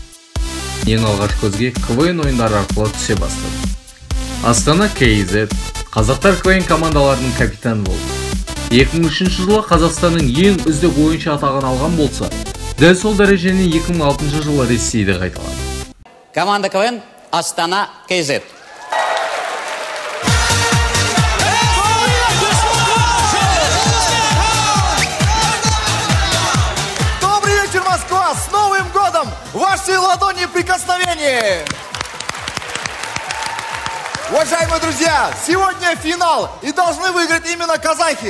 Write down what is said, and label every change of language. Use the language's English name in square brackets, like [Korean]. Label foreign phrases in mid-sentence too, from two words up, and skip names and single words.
[Kazakh] Ең алғаш көзге КВН ойындары арқылы түсе бастады. Астана КЗ, Қазақтар КВН командаларының капитаны болды. 2003 жылы Қазақстанның ең үздік ойыншы атағын алған болса, дәл сол дәрежені 2006 жылы Ресейде қайталады. Команда КВН Астана КЗ. [Russian] С Новым годом! Ваши ладони прикосновения! Уважаемые друзья, сегодня финал, и должны выиграть именно казахи.